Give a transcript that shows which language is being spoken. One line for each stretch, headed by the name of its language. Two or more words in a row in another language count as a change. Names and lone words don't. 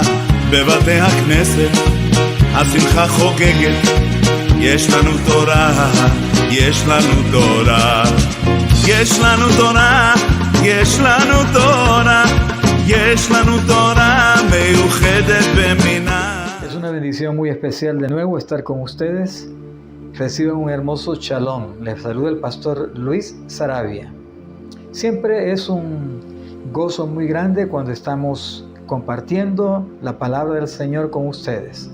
Hebrew: בבתי הכנסת השמחה חוגגת, יש לנו תורה, יש לנו תורה, יש לנו תורה, יש לנו תורה, יש לנו תורה מיוחדת במינה.
Spanish: Es una bendición muy especial de nuevo estar con ustedes. Reciban un hermoso shalom. Les saluda el pastor Luis Saravia. Siempre es un gozo muy grande cuando estamos compartiendo la palabra del Señor con ustedes.